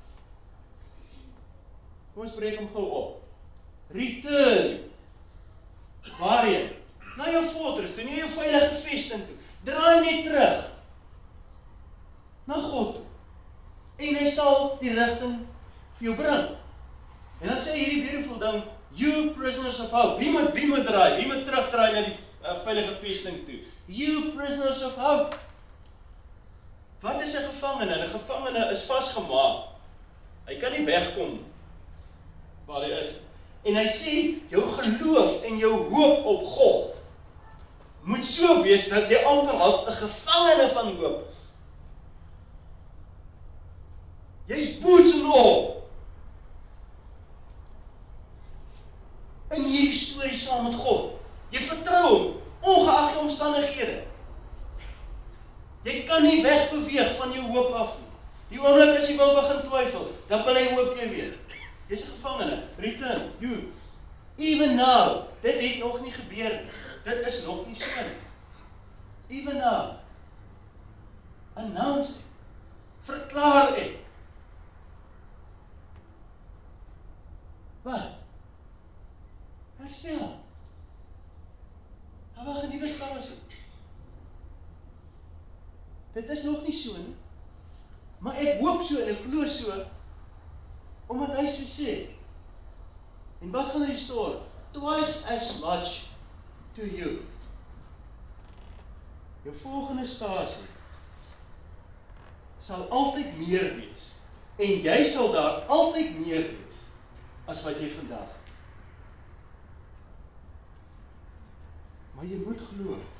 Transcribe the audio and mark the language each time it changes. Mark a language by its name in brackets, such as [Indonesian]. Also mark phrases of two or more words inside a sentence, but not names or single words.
[Afrikaans] Kom ons breek hom gou op. Return. Waarheen? Na jou fortress toe, nie jou veilige vesting toe. Draai net terug. Na God toe. En hy sal die rigting vir jou bring. En dan sê hierdie beautiful ding, [English] you prisoners of hope. [Afrikaans] Wie moet draai? Wie moet terugdraai na die veilige vesting toe? [English] You prisoners of hope. [Afrikaans] Wat is 'n gevangene? 'n Gevangene is vasgemaak. Hy kan nie wegkom waar hy is. En hy sê, jou geloof en jou hoop op God moet so wees dat jy amper half 'n gevangene van hoop is. Jy's [English] boots and all. [Afrikaans] In hierdie storie saam met God. Jy vertrou hom, ongeag die omstandighede. Jy kan nie wegbeweeg van jou hoop af nie. Die oomblik as jy wil begin twyfel, dan wil hy hoop jy weer. Jy's 'n gevangene. [English] Return, you. Even now, [Afrikaans] dit het nog nie gebeur nie. Dit is nog nie so nie. [English] Even now. Announce it. [Afrikaans] Verklaar het. Wat? Herstel. Hy wag 'n nuwe stasie. Dit is nog nie so nie. Maar ek hoop so en ek glo so, omdat hy so sê. En wat gaan [English] restore? Twice as much to you. [Afrikaans] Jou volgende stasie sal altyd meer wees. En jy sal daar altyd meer wees as wat jy vandag het. Maar jy moet glo.